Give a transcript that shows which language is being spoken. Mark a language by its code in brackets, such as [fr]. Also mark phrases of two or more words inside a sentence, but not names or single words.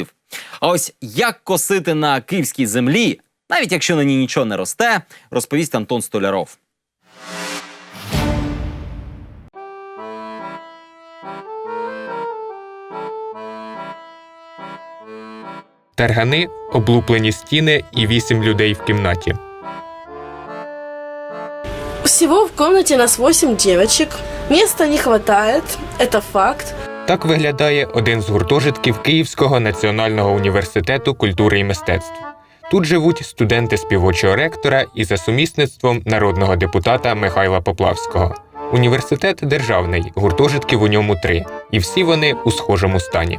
[uk] А ось як косити на київській землі, навіть якщо на ній нічого не росте, розповість Антон Столяров. Таргани, облуплені стіни і 8 людей в кімнаті. [ru] Всего в комнате нас 8 девочек. Места не хватает, это факт. [uk] Так виглядає один з гуртожитків Київського національного університету культури і мистецтв. Тут живуть студенти співочого ректора і за сумісництвом народного депутата Михайла Поплавського. Університет державний, гуртожитків у ньому 3, і всі вони у схожому стані.